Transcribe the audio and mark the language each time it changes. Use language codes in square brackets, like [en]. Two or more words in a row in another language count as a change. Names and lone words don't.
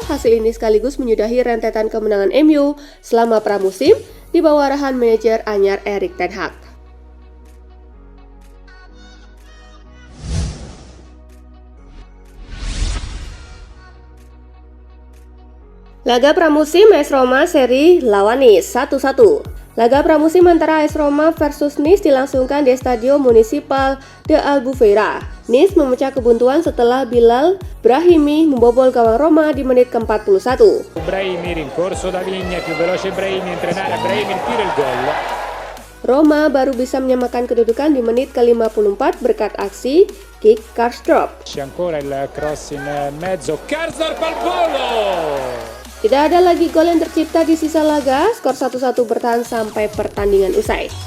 [id] Hasil ini sekaligus menyudahi rentetan kemenangan MU selama pramusim di bawah arahan manajer anyar Erik ten Hag. Laga pramusim AS Roma seri lawan Nice 1-1. Laga pramusim antara AS Roma versus Nice dilangsungkan di Stadio Municipal de Albufeira. Nice memecah kebuntuan setelah Bilal Brahimi membobol gawang Roma di menit ke-41. [it] Brahimi rincorso da Vigna, più veloce Brahimi, entra in area, Brahimi tira il gol. [id] Roma baru bisa menyamakan kedudukan di menit ke-54 berkat aksi kick Karsdorp. [it] C'è ancora il cross in mezzo, Karsdorp al volo! [id] Tidak ada lagi gol yang tercipta di sisa laga, skor 1-1 bertahan sampai pertandingan usai.